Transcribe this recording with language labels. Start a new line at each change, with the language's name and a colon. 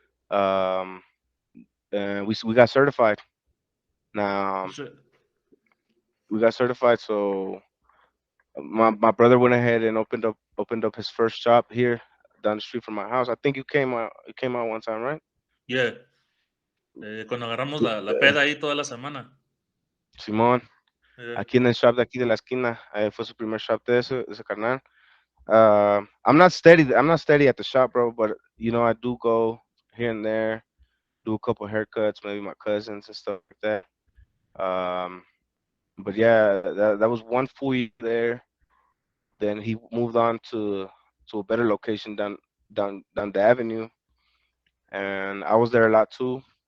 English: Um, and we got certified. Now Shit. we got certified, so my brother went ahead and opened up his first shop here down the street from my house. I think you came out one time, right? Yeah.
Spanish: Cuando agarramos Tú- la peda ahí toda la semana. Simón,
English: Yeah.
Spanish: aquí en el shop de aquí de la esquina, fue su primer shop de ese carnal.
English: I'm not steady at the shop, bro, but I do go here and there, do a couple haircuts, maybe my cousins and stuff like that. Um, but yeah, that was one full year there. Then he moved on to a better location down the avenue, and I was there a lot too.